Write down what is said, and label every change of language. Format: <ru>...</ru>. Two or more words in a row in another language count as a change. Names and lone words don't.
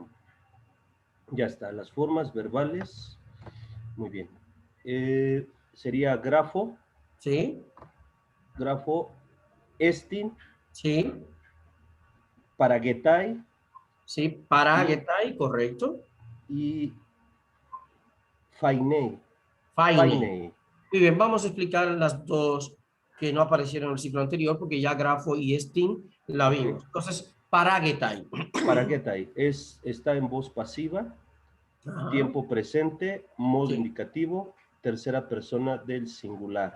<es>Ya está, las formas verbales. Muy bien. Sería grafo, Sí, estin, sí, paragetai Sí, paragetai, correcto. y fainei. Faine. Fainei. Muy bien, vamos a explicar las dos que no aparecieron en el ciclo anterior porque ya grafo y estin la vimos. Entonces, paragetai. Paragetai está en voz pasiva, Ajá. tiempo presente, modo Sí. indicativo, tercera persona del singular.</es>